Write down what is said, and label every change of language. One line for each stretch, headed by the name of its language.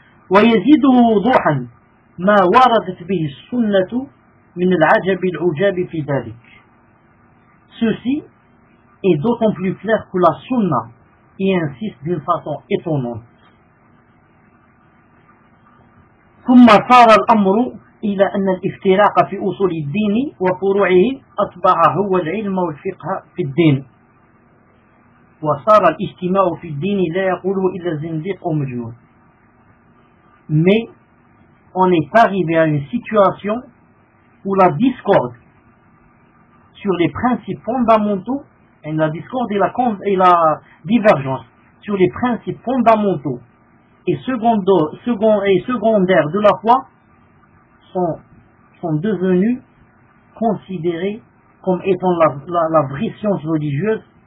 Arabic: وَيَزِيدُ وُضُوحًا مَا وَرَدَتْ بِهِ السُّنَّةُ مِنَ الْعَجَبِ الْعُجَابِ فِي ذَلِكَ.
French: Ceci est d'autant plus clair que la sunna y insiste d'une façon étonnante.
Arabic: ثم صار الأمر إلى أن الافتراق في أصول الدين وفروعه أتبع هو العلم والفقه في الدين وصار الاجتماع في الدين لا يقوله إلا زنديق أو مجنون.
French: Mais on est arrivé à une situation où la discorde sur les principes fondamentaux, et la discorde et la divergence sur les principes fondamentaux et secondaires de la foi sont devenus considérés comme étant la vraie science religieuse,